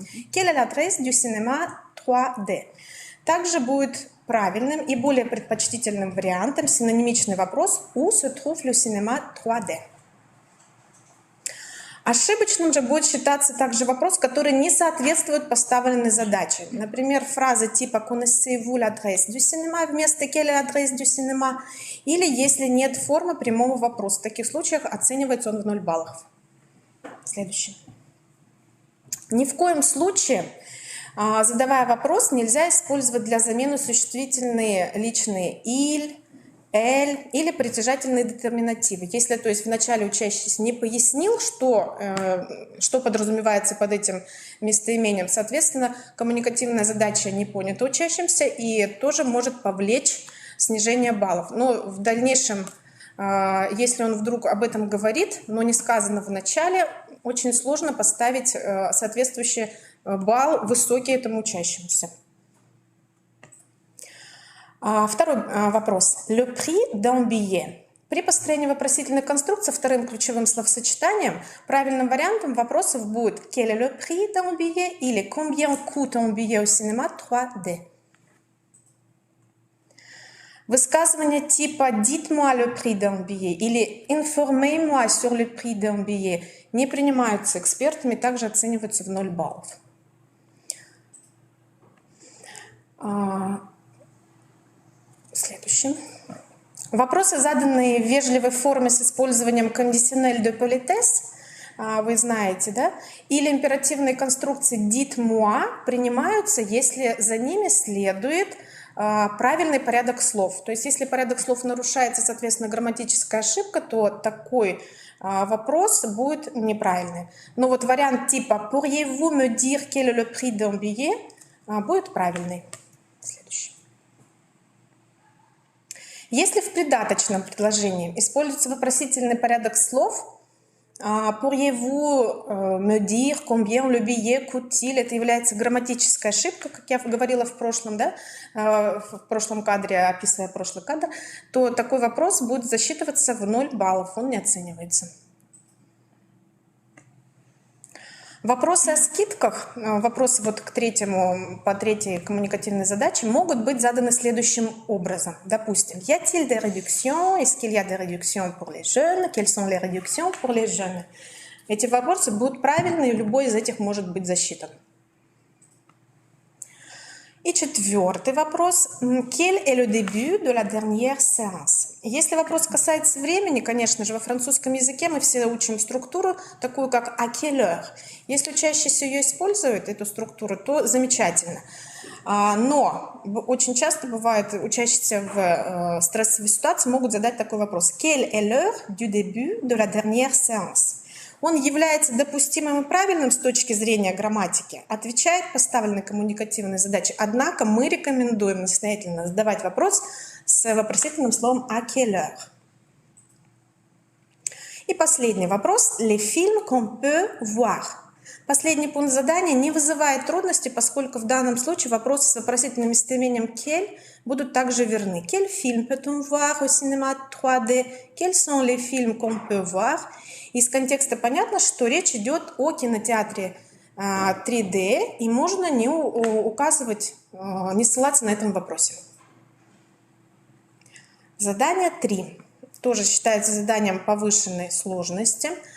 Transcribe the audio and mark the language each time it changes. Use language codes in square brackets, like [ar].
[fr] Quelle est l'adresse du cinéma 3D? [ru] Также будет правильным и более предпочтительным вариантом синонимичный вопрос [fr] «Où se trouve le cinéma 3D?» [ru] Ошибочным же будет считаться также вопрос, который не соответствует поставленной задаче. Например, фраза типа [fr] «Connaissez-vous l'adresse du cinéma» [ru] вместо [fr] «Quelle est l'adresse du cinéma?» [ru] или если нет формы прямого вопроса. В таких случаях оценивается он в 0 баллов. Следующий. Ни в коем случае, задавая вопрос, нельзя использовать для замены существительные личные «il», «эль» или притяжательные детерминативы. Если, то есть, вначале учащийся не пояснил, что подразумевается под этим местоимением, соответственно, коммуникативная задача не понята учащимся и тоже может повлечь снижение баллов. Но в дальнейшем, если он вдруг об этом говорит, но не сказано в начале, очень сложно поставить соответствующий балл высокий этому учащемуся. Второй вопрос. [fr] Le prix d'un billet. [ru] При построении вопросительной конструкции вторым ключевым словосочетанием правильным вариантом вопросов будет [fr] «Quel est le prix d'un billet?» или «Combien coûte un billet au cinéma 3D?» [ru] Высказывания типа [fr] «Dites-moi le prix d'un billet» [ru] или [fr] «Informez-moi sur le prix d'un billet» [ru] не принимаются экспертами, также оцениваются в 0 баллов. Следующий. Вопросы, заданные в вежливой форме с использованием [fr] conditionnel de politesse, [ru] вы знаете, да? Или императивные конструкции [fr] «dites-moi» [ru] принимаются, если за ними следует правильный порядок слов. То есть, если порядок слов нарушается, соответственно, грамматическая ошибка, то такой вопрос будет неправильный. Но вот вариант типа [fr] «Pourriez-vous me dire quel est le prix d'un billet?» [ru] будет правильный. Следующий. Если в придаточном предложении используется вопросительный порядок слов, [fr] «Pourriez-vous me dire combien le billet coûte-t-il?» [ru] Это является грамматической ошибкой, как я говорила в прошлом, да, в прошлом кадре, описывая прошлый кадр, то такой вопрос будет засчитываться в 0 баллов, он не оценивается. Вопросы о скидках, вопросы вот по третьей коммуникативной задаче могут быть заданы следующим образом. Допустим, [fr] y a-t-il des réductions? Est-ce qu'il y a des réductions pour les jeunes? Quelles sont les réductions pour les jeunes? [ru] Эти вопросы будут правильны, и любой из этих может быть засчитан. И четвертый вопрос. [fr] Quel est le début de la dernière séance? [ru] Если вопрос касается времени, конечно же, во французском языке мы все учим структуру, такую как [fr] à quelle heure. [ru] Если учащийся ее использует, эту структуру, то замечательно. Но очень часто бывает, учащиеся в стрессовой ситуации могут задать такой вопрос. [fr] Quelle est l'heure du début de la dernière séance? [ru] Он является допустимым и правильным с точки зрения грамматики, отвечает поставленной коммуникативной задаче. Однако мы рекомендуем настоятельно задавать вопрос с вопросительным словом [fr] «à quelle heure?». [ru] И последний вопрос. [fr] Les films qu'on peut voir. [ru] Последний пункт задания не вызывает трудностей, поскольку в данном случае вопросы с вопросительным местоимением «quel» будут также верны. [fr] Quel film peut-on voir au cinéma 3D? Quels sont les films qu'on peut voir? [ru] Из контекста понятно, что речь идет о кинотеатре 3D, и можно не указывать, не ссылаться на этом вопросе. Задание 3. Тоже считается заданием повышенной сложности.